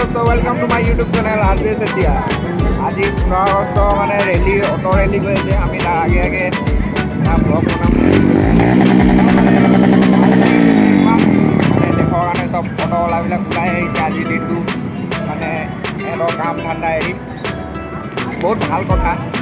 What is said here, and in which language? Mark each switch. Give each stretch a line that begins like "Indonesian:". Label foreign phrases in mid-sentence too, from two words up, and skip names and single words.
English: welcome to my YouTube channel
Hindi: आज आज 15 अगस्त
Assamese: মানে ৰেলি অটো ৰেলি কৰিছে আমি তাৰ আগে আগে ব্লগ বনাম মানে দেশৰ কাৰণে চব অটোৱালাবিলাক ওলাই আহিছে আজি দিনটো মানে এলৰ কাম ঠাণ্ডা এৰি বহুত ভাল কথা